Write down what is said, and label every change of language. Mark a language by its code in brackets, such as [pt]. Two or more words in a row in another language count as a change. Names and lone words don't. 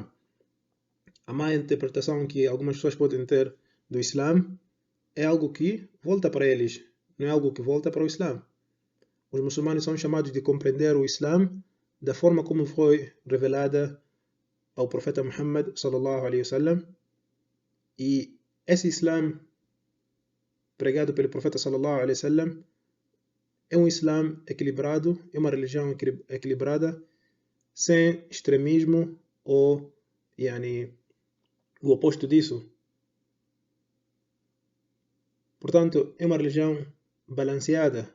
[pt] A má interpretação que algumas pessoas podem ter do Islã é algo que volta para eles, não é algo que volta para o Islã. Os muçulmanos são chamados de compreender o Islã da forma como foi revelada ao profeta Muhammad [ar] صلى الله عليه وسلم, [pt] e esse Islã pregado pelo profeta [ar] صلى الله عليه وسلم [pt] é um Islã equilibrado, é uma religião equilibrada, sem extremismo ou o oposto disso. Portanto, é uma religião balanceada.